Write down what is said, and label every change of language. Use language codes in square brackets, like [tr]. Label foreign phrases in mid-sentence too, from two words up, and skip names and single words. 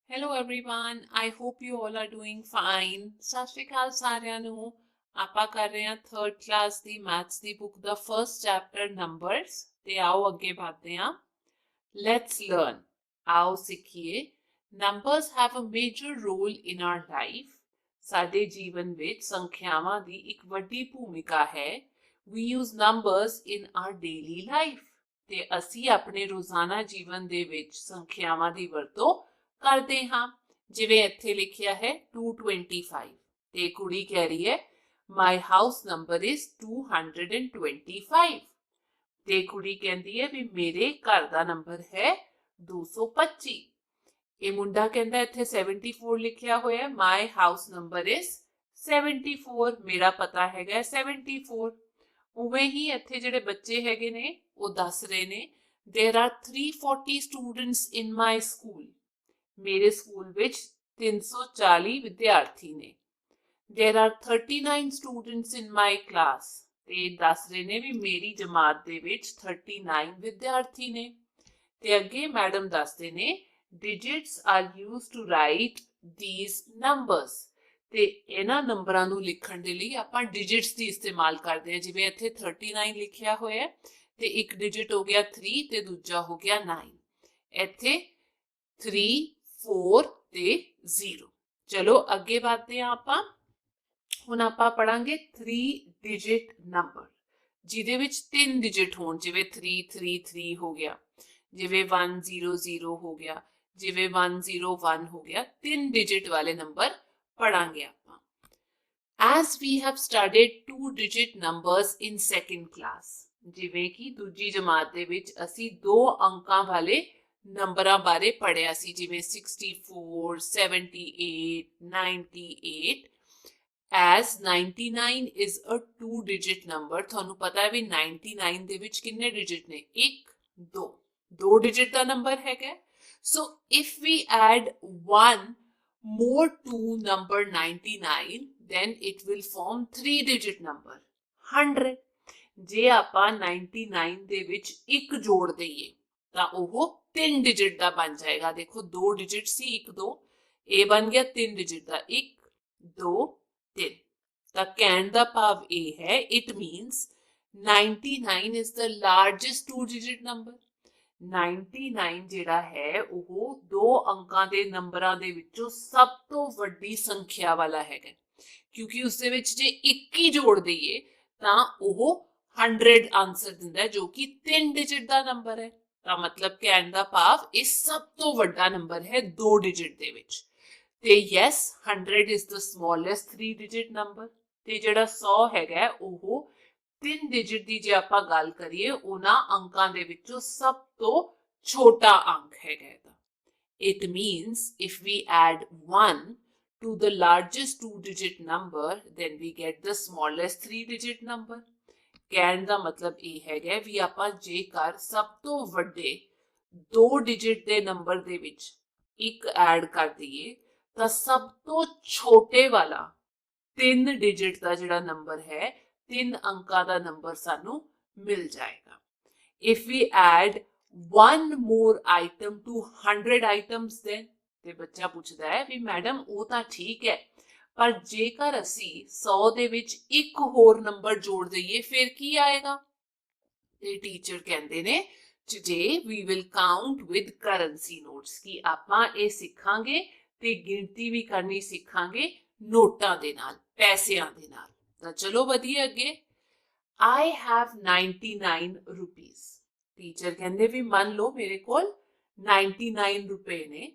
[en] Hello everyone, I hope you all are doing fine. [pa] ਸਤਿ ਸ਼੍ਰੀ ਅਕਾਲ ਸਾਰਿਆਂ ਨੂੰ। ਆਪਾਂ ਕਰ ਰਹੇ ਹਾਂ 3rd ਕਲਾਸ ਦੀ ਮੈਥਸ ਦੀ ਬੁੱਕ ਦਾ ਫਰਸਟ ਚੈਪਟਰ ਨੰਬਰਸ ਤੇ ਆਓ ਅੱਗੇ ਵਧਦੇ ਹਾਂ। [en] let's learn. [pa] ਆਓ ਸਿੱਖੀਏ। [en] numbers have a major role in our life. [pa] ਸਾਡੇ ਜੀਵਨ ਵਿੱਚ ਸੰਖਿਆਵਾਂ ਦੀ ਇੱਕ ਵੱਡੀ ਭੂਮਿਕਾ ਹੈ। [en] We use numbers in our daily life। [pa] ਤੇ ਅਸੀਂ ਆਪਣੇ ਰੋਜ਼ਾਨਾ ਜੀਵਨ ਦੇ ਵਿੱਚ ਸੰਖਿਆਵਾਂ ਦੀ ਵਰਤੋਂ ਕਰਦੇ ਹਾਂ। ਜਿਵੇਂ ਇੱਥੇ ਲਿਖਿਆ ਹੈ 225 ਤੇ ਕੁੜੀ ਕਹਿ ਰਹੀ ਹੈ [en] my house number is [pa] 225 ਤੇ ਕੁੜੀ ਕਹਿੰਦੀ ਹੈ ਵੀ ਮੇਰੇ ਘਰ ਦਾ ਨੰਬਰ ਹੈ 225। ਇਹ ਮੁੰਡਾ ਕਹਿੰਦਾ ਇੱਥੇ 74 ਲਿਖਿਆ ਹੋਇਆ [en] my house number is [pa] 74, ਮੇਰਾ ਪਤਾ ਹੈਗਾ 74। ਉਵੇਂ ਹੀ ਇੱਥੇ ਜਿਹੜੇ ਬੱਚੇ ਹੈਗੇ ਨੇ ਉਹ ਦੱਸ ਰਹੇ ਨੇ [en] there are 340 students in my school। [pa] ਮੇਰੇ ਸਕੂਲ ਵਿੱਚ 340 ਵਿਦਿਆਰਥੀ ਨੇ। [en] There are 39 students in my class। [pa] ਤੇ ਦੱਸ ਰਹੇ ਨੇ ਵੀ ਮੇਰੀ ਜਮਾਤ ਦੇ ਵਿੱਚ 39 ਵਿਦਿਆਰਥੀ ਨੇ। ਤੇ ਅੱਗੇ ਮੈਡਮ ਦੱਸਦੇ ਨੇ [en] digits are used to write these numbers। [pa] ਤੇ ਇਹਨਾਂ ਨੰਬਰਾਂ ਨੂੰ ਲਿਖਣ ਦੇ ਲਈ ਆਪਾਂ digits ਦੀ ਇਸਤੇਮਾਲ ਕਰਦੇ ਹਾਂ। ਜਿਵੇਂ ਇੱਥੇ 39 ਲਿਖਿਆ ਹੋਇਆ ਤੇ ਇੱਕ digit ਹੋ ਗਿਆ 3 ਤੇ ਦੂਜਾ ਹੋ ਗਿਆ 9। ਇੱਥੇ 3 4 ਤੇ 0। ਚਲੋ ਅੱਗੇ ਵਧਦੇ ਹਾਂ ਆਪਾਂ। ਹੁਣ ਆਪਾਂ ਪੜਾਂਗੇ 3 [en] digit number [pa] ਜਿਹਦੇ ਵਿੱਚ 3 ਡਿਜਿਟ ਹੋਣ। ਜਿਵੇਂ 333 ਹੋ ਗਿਆ, ਜਿਵੇਂ 100 ਹੋ ਗਿਆ, ਜਿਵੇਂ 101 ਹੋ ਗਿਆ। 3 ਡਿਜਿਟ ਵਾਲੇ ਨੰਬਰ ਪੜਾਂਗੇ ਆਪਾਂ। [en] As we have studied 2 digit numbers in second class। [pa] ਜਿਵੇਂ ਕਿ ਦੂਜੀ ਜਮਾਤ ਦੇ ਵਿੱਚ ਅਸੀਂ 2 ਅੰਕਾਂ ਵਾਲੇ ਨੰਬਰਾਂ ਬਾਰੇ ਪੜਿਆ ਸੀ। [en] ਜਿਵੇਂ 64 78 98 as 99 is a 2 digit number। [pa] ਤੁਹਾਨੂੰ ਪਤਾ ਹੈ ਵੀ 99 ਦੇ ਵਿੱਚ ਕਿੰਨੇ ਡਿਜਿਟ ਨੇ? 1 2 2 ਡਿਜਿਟ ਦਾ ਨੰਬਰ ਹੈਗਾ। [en] so if we add one more to number 99 then it will form 3 digit number 100। [pa] ਜੇ ਆਪਾਂ 99 ਦੇ ਵਿੱਚ 1 ਜੋੜ ਦਈਏ ਤਾਂ ਉਹ 3 ਡਿਜਿਟ ਦਾ ਬਣ ਜਾਏਗਾ। ਦੇਖੋ 2 ਡਿਜਿਟ ਸੀ 1 2, ਇਹ ਬਣ ਗਿਆ 3 ਡਿਜਿਟ ਦਾ 1 2 3। [en] ਤਾਂ ਕਹਿਣ ਦਾ ਭਾਵ ਇਹ ਹੈ it means 99 is the largest 2 digit number। [pa] 99 ਜਿਹੜਾ ਹੈ ਉਹ 2 ਅੰਕਾਂ ਦੇ ਨੰਬਰਾਂ ਦੇ ਵਿੱਚੋਂ ਸਭ ਤੋਂ ਵੱਡੀ ਸੰਖਿਆ ਵਾਲਾ ਹੈਗਾ, ਕਿਉਂਕਿ ਉਸ ਦੇ ਵਿੱਚ ਜੇ 1 ਹੀ ਜੋੜ ਦਈਏ ਤਾਂ ਉਹ 100 ਆਨਸਰ ਦਿੰਦਾ ਜੋ ਕਿ 3 ਡਿਜਿਟ ਦਾ ਨੰਬਰ ਹੈ। ਤਾਂ ਮਤਲਬ ਕਹਿਣ ਦਾ ਭਾਵ ਇਹ ਸਭ ਤੋਂ ਵੱਡਾ ਨੰਬਰ ਹੈ 2 ਡਿਜਿਟ ਦੇ ਵਿੱਚ। [en] ਤੇ ਯੈਸ 100 is the smallest 3 digit number। [pa] ਤੇ ਜਿਹੜਾ 100 ਹੈਗਾ ਉਹ 3 ਡਿਜਿਟ ਦੀ ਜੇ ਆਪਾਂ ਗੱਲ ਕਰੀਏ ਉਹਨਾਂ ਅੰਕਾਂ ਦੇ ਵਿੱਚੋਂ ਸਭ ਤੋਂ ਛੋਟਾ ਅੰਕ ਹੈਗਾ ਇਹਦਾ। [en] It means if we add 1 to the largest 2 digit number then we get the smallest 3 digit number। [pa] ਕਹਿਣ ਦਾ ਮਤਲਬ ਇਹ ਹੈਗਾ ਵੀ ਆਪਾਂ ਜੇਕਰ ਸਭ ਤੋਂ ਵੱਡੇ 2 ਡਿਜਿਟ ਦੇ ਨੰਬਰ ਦੇ ਵਿੱਚ 1 ਐਡ ਕਰ ਦਈਏ ਤਾਂ ਸਭ ਤੋਂ ਛੋਟੇ ਵਾਲਾ 3 ਡਿਜਿਟ ਦਾ ਜਿਹੜਾ ਨੰਬਰ ਹੈ 3 ਅੰਕਾਂ ਦਾ ਨੰਬਰ ਸਾਨੂੰ ਮਿਲ ਜਾਏਗਾ। [en] If we add one more item to 100 items then [pa] ਤੇ ਬੱਚਾ ਪੁੱਛਦਾ ਹੈ ਵੀ ਮੈਡਮ ਉਹ ਤਾਂ ਠੀਕ ਹੈ ਪਰ ਜੇਕਰ ਅਸੀਂ 100 ਦੇ ਵਿੱਚ ਇੱਕ ਹੋਰ ਨੰਬਰ ਜੋੜ ਦਈਏ ਫਿਰ ਕੀ ਆਏਗਾ? ਤੇ ਟੀਚਰ ਕਹਿੰਦੇ ਨੇ [en] today we will count with currency notes [pa] ਕਿ ਆਪਾਂ ਇਹ ਸਿੱਖਾਂਗੇ ਤੇ ਗਿਣਤੀ ਵੀ ਕਰਨੀ ਸਿੱਖਾਂਗੇ ਨੋਟਾਂ ਦੇ ਨਾਲ, ਪੈਸਿਆਂ ਦੇ ਨਾਲ। ਤਾਂ ਚਲੋ ਵਧੀਆ ਅੱਗੇ। [en] I have 99 rupees। [pa] ਟੀਚਰ ਕਹਿੰਦੇ ਵੀ ਮੰਨ ਲਓ ਮੇਰੇ ਕੋਲ 99 ਰੁਪਏ ਨੇ।